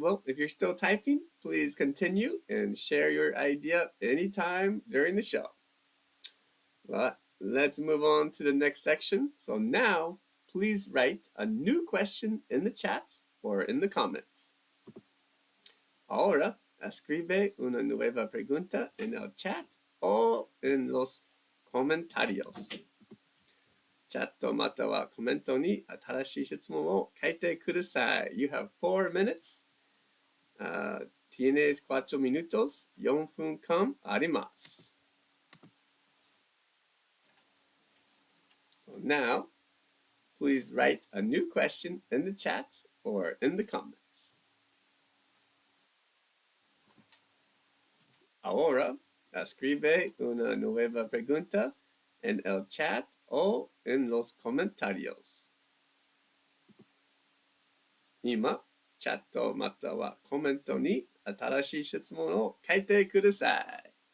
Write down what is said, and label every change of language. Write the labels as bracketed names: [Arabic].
[English] Well, if you're still typing, please continue and share your idea anytime during the show. Well, let's move on to the next section. So now, please write a new question in the chat or in the comments. [Spanish] Ahora, escribe una nueva pregunta en el chat o en los comentarios. [Japanese] チャットまたはコメントに新しい質問を書いてください。 [English] You have 4 minutes. [Spanish] Tienes 4 minutos. [Japanese] 4分間あります。 [English] So now, please write a new question in the chat or in the comments. [Spanish] Ahora, escribe una nueva pregunta en el chat o en los comentarios. [Japanese] 今、チャットまたはコメントに新しい質問を書いてください。